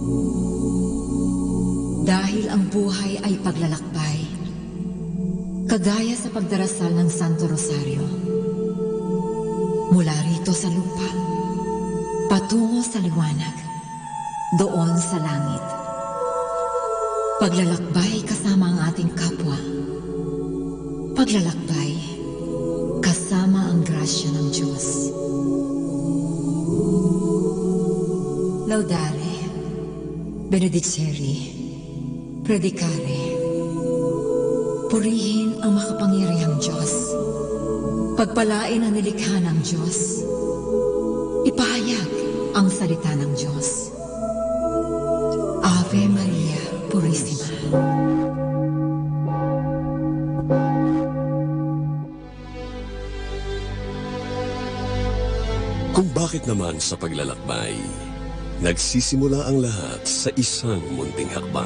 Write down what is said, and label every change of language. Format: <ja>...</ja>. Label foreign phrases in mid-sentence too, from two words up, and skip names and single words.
<tl>Dahil ang buhay ay paglalakbay, kagaya sa pagdarasal ng Santo Rosario, mula rito sa lupa, patungo sa liwanag, doon sa langit. Paglalakbay kasama ang ating kapwa. Paglalakbay kasama ang grasya ng Diyos.</tl> <la>Laudare, benedicere, predicare.</la> <tl>Purihin ang makapangyarihang Diyos. Pagpalain ang nilikha ng Diyos. Ipahayag ang salita ng Diyos.</tl> <la>Ave Maria Purissima.</la> <tl>Kung bakit naman sa paglalakbay, nagsisimula ang lahat sa isang munting hakbang.</tl>